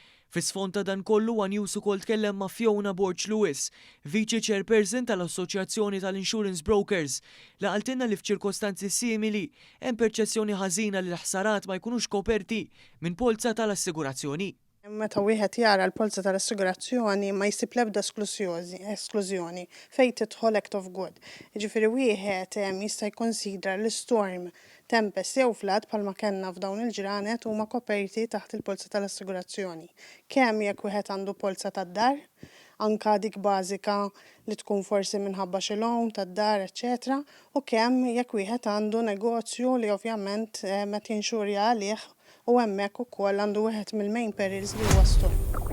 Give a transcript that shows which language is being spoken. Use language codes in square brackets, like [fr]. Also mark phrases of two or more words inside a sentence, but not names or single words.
[mt] Fis-sfond ta' dan kollu One News ukoll tkellem ma' Fiona Borch Lewis, [en] Vice Chairperson [mt] tal-Assoċjazzjoni tal-Insurance Brokers, li qaltilna li f'ċirkostanzi simili hemm perċezzjoni ħażina li l-ħsarat ma jkunux koperti minn polza tal-assigurazzjoni. Meta wieħed jara l-polza tal-assigurazzjoni ma jsib l-ebda esklużjoni fejn tidħol [en] act of good. [mt] Jiġifieri wieħed jista' jkonsidra l-storm, tempest jew flood bħalma kellna f'dawn il-ġranet huma koperti taħt il-polza tal-assigurazzjoni. Kemm jekk wieħed għandu polza tad-dar, anka dik bażika li tkun forsi minħabba xi loan tad-dar, eċetera, u kemm jekk wieħed għandu negozju li ovvjament meta jinxurja għalih u hemmhekk ukoll għandu wieħed mill- [en] main perils [mt] li huwa storm.